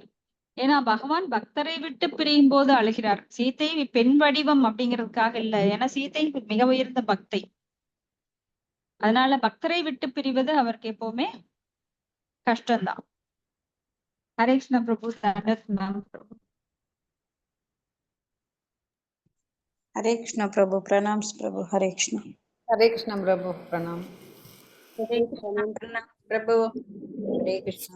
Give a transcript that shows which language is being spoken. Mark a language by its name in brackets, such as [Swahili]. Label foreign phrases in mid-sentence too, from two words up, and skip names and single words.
[Tamil] ஏன்னா பகவான் பக்தரை விட்டு பிரியும் போது அழுகிறார். சீத்தை பெண் வடிவம் அப்படிங்கிறதுக்காக இல்ல, ஏன்னா சீத்தை மிக உயர்ந்த பக்தை. அதனால பக்தரை விட்டு பிரிவது அவருக்கு எப்பவுமே கஷ்டம்தான். ஹரே கிருஷ்ண பிரபு. பிரபு. [Hindi] हरे कृष्ण प्रभु, प्रणाम्स प्रभु, हरे कृष्ण। हरे कृष्ण प्रभु, प्रणाम। [Tamil] ஹரே கிருஷ்ணா பிரபு. ஹரே கிருஷ்ணா.